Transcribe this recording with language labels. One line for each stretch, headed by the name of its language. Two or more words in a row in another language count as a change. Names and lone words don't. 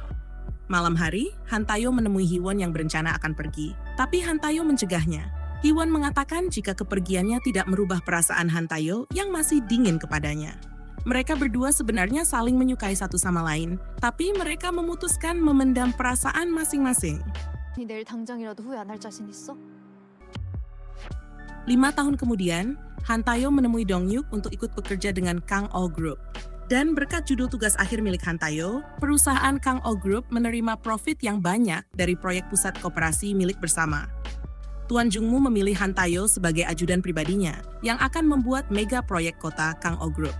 Indonesian: Malam hari, Han Tayo menemui Hee-won yang berencana akan pergi, tapi Han Tayo mencegahnya. Hee-won mengatakan jika kepergiannya tidak merubah perasaan Han Tayo yang masih dingin kepadanya. Mereka berdua sebenarnya saling menyukai satu sama lain, tapi mereka memutuskan memendam perasaan masing-masing.
Korean: 내일 당장이라도 후회 안 할 자신 있어?
Indonesian: 5 tahun kemudian, Han Tae-yo menemui Dong Yuk untuk ikut bekerja dengan Kang Oh Group. Dan berkat judul tugas akhir milik Han Tae-yo, perusahaan Kang Oh Group menerima profit yang banyak dari proyek pusat koperasi milik bersama. Tuan Jung-moo memilih Han Tae-yo sebagai ajudan pribadinya yang akan membuat mega proyek kota Kang Oh Group.